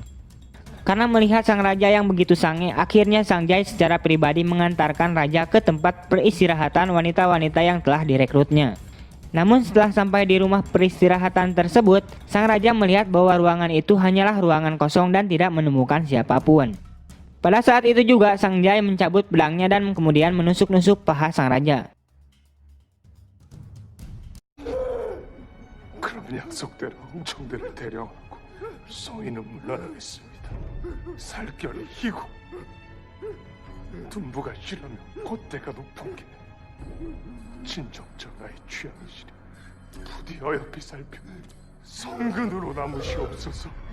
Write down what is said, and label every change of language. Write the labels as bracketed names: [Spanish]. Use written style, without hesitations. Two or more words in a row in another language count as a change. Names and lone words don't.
[Indonesian] Karena melihat sang raja yang begitu sange, akhirnya Sangjay secara pribadi mengantarkan raja ke tempat peristirahatan wanita-wanita yang telah direkrutnya. Namun setelah sampai di rumah peristirahatan tersebut, sang raja melihat bahwa ruangan itu hanyalah ruangan kosong dan tidak menemukan siapapun. Pada saat itu juga Sangjay mencabut pedangnya dan kemudian menusuk-nusuk paha sang raja. [Korean] 그럼 약속대로 홍청대를 대령하고 소인은 물러나겠습니다. 살결이 희고 둔부가 실하며 콧대가 높은 게 친정전하의 취향이시니 부디 어여삐 살펴 성근으로 남으시옵소서.